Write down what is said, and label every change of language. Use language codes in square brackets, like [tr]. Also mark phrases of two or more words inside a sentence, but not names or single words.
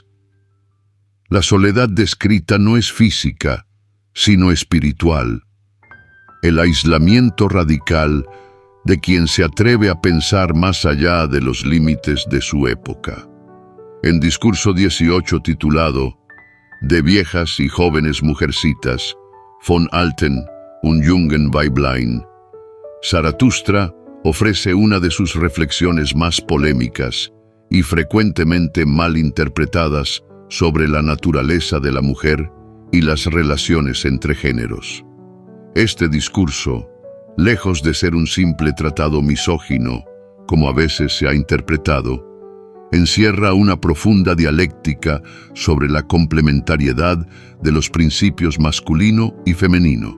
[es] La soledad descrita no es física, sino espiritual. El aislamiento radical de quien se atreve a pensar más allá de los límites de su época. En discurso 18 titulado De viejas y jóvenes mujercitas, [de] von Alten und jungen Weiblein, [es] Zaratustra ofrece una de sus reflexiones más polémicas y frecuentemente mal interpretadas sobre la naturaleza de la mujer y las relaciones entre géneros. Este discurso, lejos de ser un simple tratado misógino, como a veces se ha interpretado, encierra una profunda dialéctica sobre la complementariedad de los principios masculino y femenino.